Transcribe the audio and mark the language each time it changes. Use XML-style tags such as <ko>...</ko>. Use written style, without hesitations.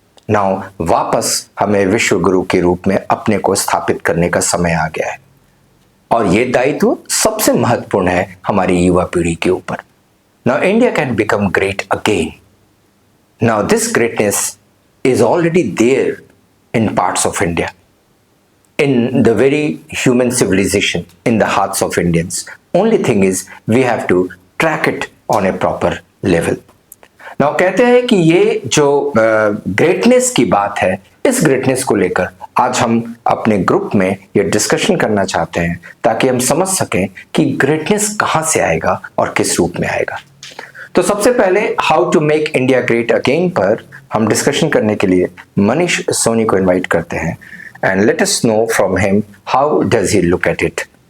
<hi>Now वापस हमें विश्व गुरु के रूप में अपने को स्थापित करने का समय आ गया है, और ये दायित्व सबसे महत्वपूर्ण है हमारी युवा पीढ़ी के ऊपर।</hi> <en>Now India can become great again. Now this greatness is already there in parts of India, in the very human civilization, in the hearts of Indians. Only thing is we have to track it on a proper level.</en> <hi>Now कहते हैं कि ये जो greatness की बात है, इस greatness को लेकर आज हम अपने ग्रुप में ये डिस्कशन करना चाहते हैं, ताकि हम समझ सकें कि ग्रेटनेस कहाँ से आएगा और किस रूप में आएगा। तो सबसे पहले</hi> <en>how to make India great again</en> <hi>पर हम डिस्कशन करने के लिए मनीष सोनी को इनवाइट करते हैं,</hi> <en>and let us know from him how does he look at it.</en>